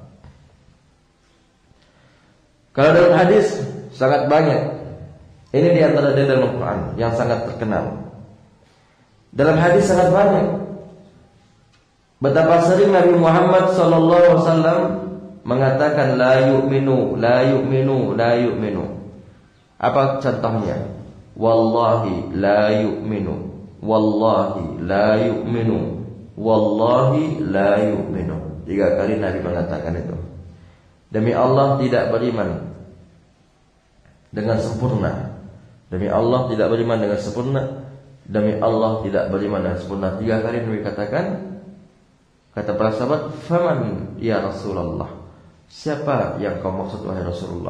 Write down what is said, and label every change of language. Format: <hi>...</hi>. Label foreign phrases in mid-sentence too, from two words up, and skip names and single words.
<id>Kalau dalam hadis sangat banyak. Ini di antara dalil dalam Al-Quran yang sangat terkenal. Dalam hadis sangat banyak. Betapa sering Nabi Muhammad SAW mengatakan</id> <ar>لا يؤمن، لا يؤمن، لا يؤمن.</ar> <id>Apa contohnya?</id> <ar>والله لا يؤمن، والله لا يؤمن، والله لا يؤمن.</ar> <id>3 kali Nabi mengatakan itu. Demi Allah tidak beriman dengan sempurna. Demi Allah tidak beriman dengan sempurna. Demi Allah tidak beriman dengan sempurna. 3 kali Nabi katakan. Kata para sahabat,</id> <ar>فمن يا رسول الله,</ar> <id>siapa yang kau maksud wahai Rasulullah?</id>